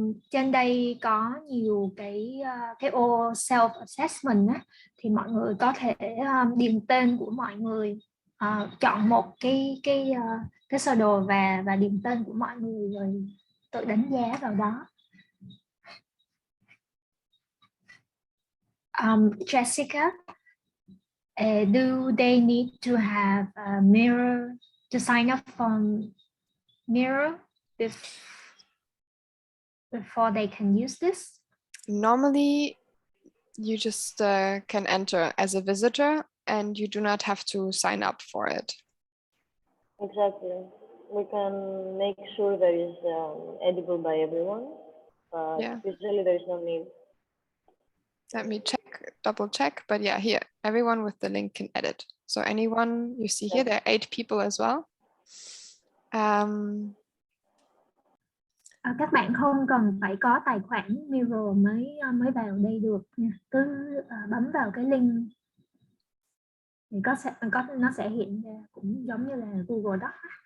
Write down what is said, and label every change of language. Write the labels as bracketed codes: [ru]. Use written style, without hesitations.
[vi] Trên đây có nhiều cái ô self assessment á, thì mọi người có thể điền tên của mọi người, chọn một cái sơ đồ và điền tên của mọi người rồi tự đánh giá vào đó. [en] Jessica, do they need to have a mirror to sign up for mirror before they can use this? Normally, you just can enter as a visitor and you do not have to sign up for it. Exactly. We can make sure that it's edible by everyone, but usually there is no need. Let me double check, but yeah, here, everyone with the link can edit. So anyone you see here, there are 8 people as well. [vi] Các bạn không cần phải có tài khoản Mirror mới vào đây được nha. Cứ bấm vào cái link thì nó sẽ hiện ra cũng giống như là Google Docs.